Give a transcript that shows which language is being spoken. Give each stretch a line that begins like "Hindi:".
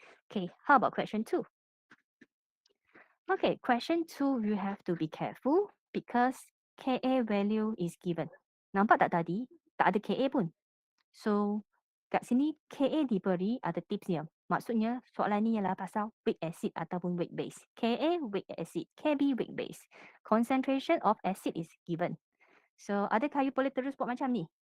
English: Okay, how about question 2? Okay, question 2, you have to be careful because Ka value is given.
Malay: Nampak tak tadi? Tak ada Ka pun.
English: So,
Malay: kat sini Ka diberi ada tipsnya. Maksudnya soalan ni ialah pasal weak acid ataupun weak base.
English: Ka weak acid, Kb weak base. Concentration of acid is given.
Malay: So adakah you boleh terus buat macam ni?